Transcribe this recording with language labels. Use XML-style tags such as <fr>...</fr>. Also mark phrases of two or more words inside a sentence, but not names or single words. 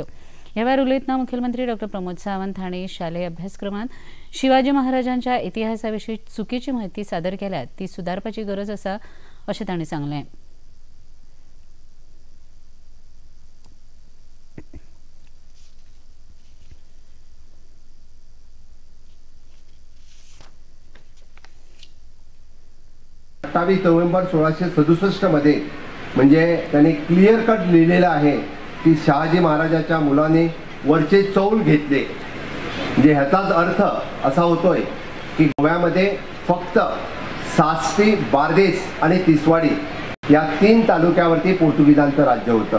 <kok>ह्या वेळार उलयतना मुखेलमंत्री डॉ. प्रमोद सावंत हांणी शालेय अभ्यासक्रमांत शिवाजी महाराजांच्या इतिहासा विशीं चुकीची माहिती सादर केल्यात ती सुदारपाची गरज आसा अशें तांणी सांगलें.</kok> <mr>नोव्हेंबर 1667 मध्ये म्हणजे त्यांनी</mr> <en>clear cut</en> <mr>लिहिलेलं आहे की शहाजी महाराजांच्या मुलाने वरचे चौल घेतले. म्हणजे ह्याचाच अर्थ असा होतोय की गोव्यामध्ये फक्त सासटी, बार्देस आणि तिसवाडी या 3 तालुक्यावरती पोर्तुगीजांचं राज्य होतं.</mr>